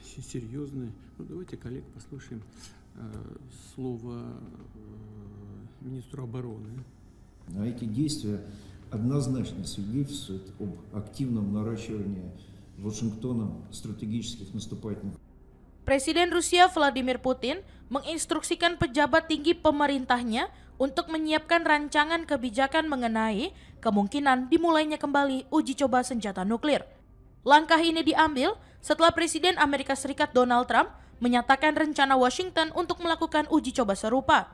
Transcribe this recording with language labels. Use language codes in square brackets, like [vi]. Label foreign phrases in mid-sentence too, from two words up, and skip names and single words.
[ru] серьезны. Ну, давайте, коллег, послушаем слово министру обороны. Эти действия однозначно свидетельствуют об активном наращивании Вашингтоном стратегических наступательных. [id] Presiden Rusia Vladimir Putin menginstruksikan pejabat tinggi pemerintahnya untuk menyiapkan rancangan kebijakan mengenai kemungkinan dimulainya kembali uji coba senjata nuklir. Langkah ini diambil setelah Presiden Amerika Serikat Donald Trump menyatakan rencana Washington untuk melakukan uji coba serupa.